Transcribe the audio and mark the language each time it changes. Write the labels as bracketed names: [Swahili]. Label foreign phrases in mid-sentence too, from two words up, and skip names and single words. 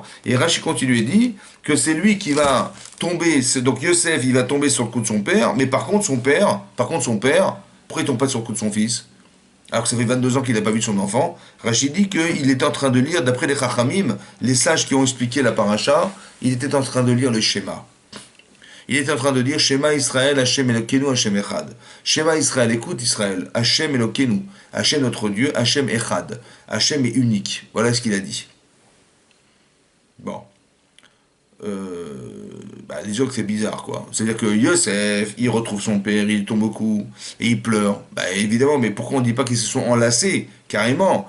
[French] Et Rachid continue et dit que c'est lui qui va tomber, donc Yosef, il va tomber sur le coup de son père, mais par contre, son père, pourquoi il tombe pas sur le coup de son fils? Alors que ça fait 22 ans qu'il n'a pas vu son enfant. Rachid dit qu'il était en train de lire, d'après les Chachamim, les sages qui ont expliqué la paracha, il était en train de lire le Shema. Il était en train de dire [Hebrew] שמע ישראל השם אלוקינו השם אחד. שמע ישראל, [French] écoute Israël, [Hebrew] השם אלוקינו, [French] Hashem notre Dieu, [Hebrew] השם אחד. [French] Hashem est unique. Voilà ce qu'il a dit. Bon. Disons que c'est bizarre, quoi. C'est-à-dire que Yosef, il retrouve son père, il tombe au cou, et il pleure. Évidemment, mais pourquoi on ne dit pas qu'ils se sont enlacés, carrément?